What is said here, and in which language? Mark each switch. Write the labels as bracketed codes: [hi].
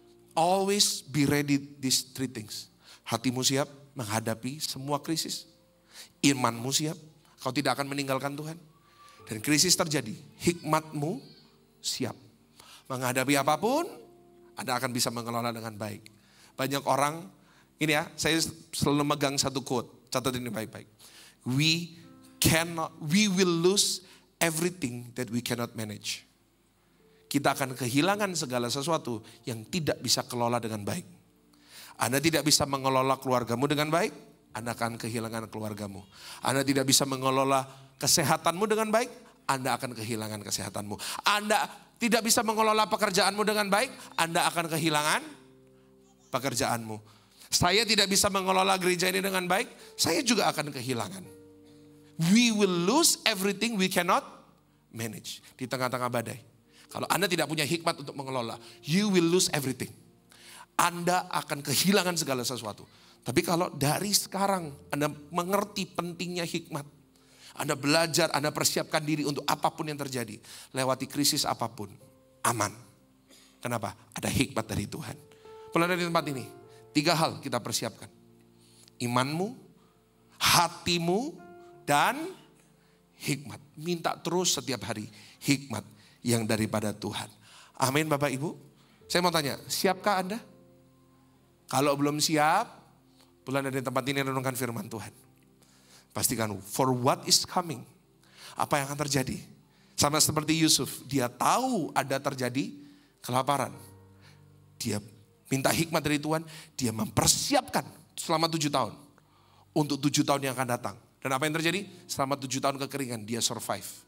[en] Always be ready these three things. [id] Hatimu siap menghadapi semua krisis. Imanmu siap, kau tidak akan meninggalkan Tuhan. Dan krisis terjadi, hikmatmu siap. Menghadapi apapun, Anda akan bisa mengelola dengan baik. Banyak orang, ini ya, saya selalu megang satu quote, catat ini baik-baik. [en] We will lose everything that we cannot manage. [id] Kita akan kehilangan segala sesuatu yang tidak bisa kelola dengan baik. Anda tidak bisa mengelola keluargamu dengan baik, Anda akan kehilangan keluargamu. Anda tidak bisa mengelola kesehatanmu dengan baik, Anda akan kehilangan kesehatanmu. Anda tidak bisa mengelola pekerjaanmu dengan baik, Anda akan kehilangan pekerjaanmu. Saya tidak bisa mengelola gereja ini dengan baik, saya juga akan kehilangan. [en] We will lose everything we cannot manage. [id] Di tengah-tengah badai. Kalau Anda tidak punya hikmat untuk mengelola, [en] you will lose everything. [id] Anda akan kehilangan segala sesuatu. Tapi kalau dari sekarang Anda mengerti pentingnya hikmat, Anda belajar, Anda persiapkan diri untuk apapun yang terjadi. Lewati krisis apapun, aman. Kenapa? Ada hikmat dari Tuhan. Mulai dari tempat ini, 3 hal kita persiapkan. Imanmu, hatimu, dan hikmat. Minta terus setiap hari hikmat yang daripada Tuhan. Amin Bapak Ibu. Saya mau tanya, siapkah Anda? Kalau belum siap, pulang dari tempat ini renungkan firman Tuhan. Pastikan, [en] for what is coming. [id] Apa yang akan terjadi. Sama seperti Yusuf, dia tahu ada terjadi kelaparan. Dia minta hikmat dari Tuhan, dia mempersiapkan selama 7 tahun. Untuk 7 tahun yang akan datang. Dan apa yang terjadi? Selama 7 tahun kekeringan, dia survive.